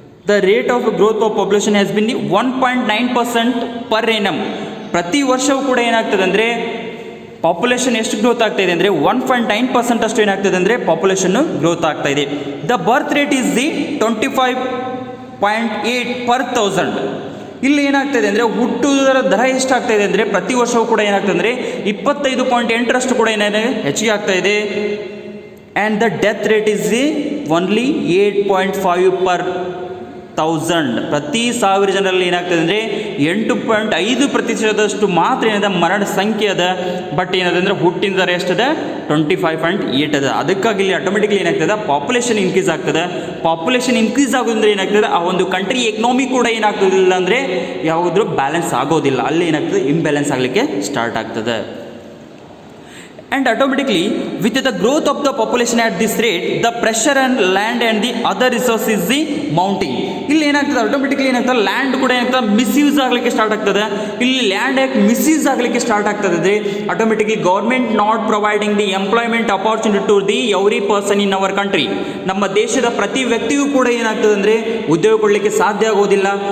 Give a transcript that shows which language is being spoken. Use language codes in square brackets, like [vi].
[en] The rate of growth of population has been 1.9% per annum. [kn] ಪ್ರತಿ ವರ್ಷವೂ ಕೂಡ ಏನಾಗ್ತದೆ ಅಂದರೆ ಪಾಪ್ಯುಲೇಷನ್ ಎಷ್ಟು ಗ್ರೋತ್ ಆಗ್ತಾ ಇದೆ ಅಂದರೆ 1.9% ಅಷ್ಟು ಏನಾಗ್ತದೆ ಅಂದರೆ ಪಾಪ್ಯುಲೇಷನ್ನು ಗ್ರೋತ್ ಆಗ್ತಾ ಇದೆ. [en] The birth rate is the 25.8 per 1000. [kn] ಇಲ್ಲಿ ಏನಾಗ್ತಾಯಿದೆ ಅಂದರೆ ಹುಟ್ಟುವುದರ ದರ ಎಷ್ಟಾಗ್ತಾ ಇದೆ ಅಂದರೆ ಪ್ರತಿ ವರ್ಷವೂ ಕೂಡ ಏನಾಗ್ತದೆ ಅಂದರೆ 25.8ರಷ್ಟು ಕೂಡ ಏನಾಗಿದೆ ಹೆಚ್ಚಿಗೆ ಆಗ್ತಾ ಇದೆ. [en] And the death rate is the only 8.5 per 1000. [kn] ಪ್ರತಿ 1000 ಜನರಲ್ಲಿ ಏನಾಗ್ತದೆ ಅಂದರೆ 8.5% ಮಾತ್ರ ಏನದ ಮರಣ ಸಂಖ್ಯೆ ಅದ. ಬಟ್ ಏನದ ಅಂದರೆ ಹುಟ್ಟಿನ ದರ ಎಷ್ಟದ 25.8 ಅದ. ಅದಕ್ಕಾಗಿ ಇಲ್ಲಿ ಆಟೋಮೆಟಿಕ್ಲಿ ಏನಾಗ್ತದೆ ಪಾಪ್ಯುಲೇಷನ್ ಇನ್ಕ್ರೀಸ್ ಆಗ್ತದೆ. ಪಾಪ್ಯುಲೇಷನ್ ಇನ್ಕ್ರೀಸ್ ಆಗೋದ್ರಿಂದ ಏನಾಗ್ತದೆ ಆ ಒಂದು ಕಂಟ್ರಿ ಎಕನಾಮಿ ಕೂಡ ಏನಾಗ್ತದಿಲ್ಲ ಅಂದರೆ ಯಾವುದ್ರೂ ಬ್ಯಾಲೆನ್ಸ್ ಆಗೋದಿಲ್ಲ. ಅಲ್ಲಿ ಏನಾಗ್ತದೆ ಇಂಬ್ಯಾಲೆನ್ಸ್ ಆಗಲಿಕ್ಕೆ ಸ್ಟಾರ್ಟ್ ಆಗ್ತದೆ. [en] And automatically with the growth of the population at this rate, the pressure on land and the other resources is the mounting. [kn] ಇಲ್ಲಿ ಏನಾಗ್ತದೆ ಆಟೋಮೆಟಿಕ್ಲಿ ಏನಾಗ್ತದೆ ಲ್ಯಾಂಡ್ ಕೂಡ ಏನಾಗ್ತದೆ ಮಿಸ್ಯೂಸ್ ಆಗಲಿಕ್ಕೆ ಸ್ಟಾರ್ಟ್ ಆಗ್ತದೆ. ಇಲ್ಲಿ ಲ್ಯಾಂಡ್ ಯಾಕೆ ಮಿಸ್ಯೂಸ್ ಆಗಲಿಕ್ಕೆ ಸ್ಟಾರ್ಟ್ ಆಗ್ತದೆ ಅಂದರೆ [en] Automatically government not providing the employment opportunity to the every person in our country. [kn] ನಮ್ಮ ದೇಶದ ಪ್ರತಿ ವ್ಯಕ್ತಿಗೂ ಕೂಡ ಏನಾಗ್ತದೆ ಅಂದರೆ ಉದ್ಯೋಗ ಕೊಡಲಿಕ್ಕೆ ಸಾಧ್ಯ ಆಗೋದಿಲ್ಲ.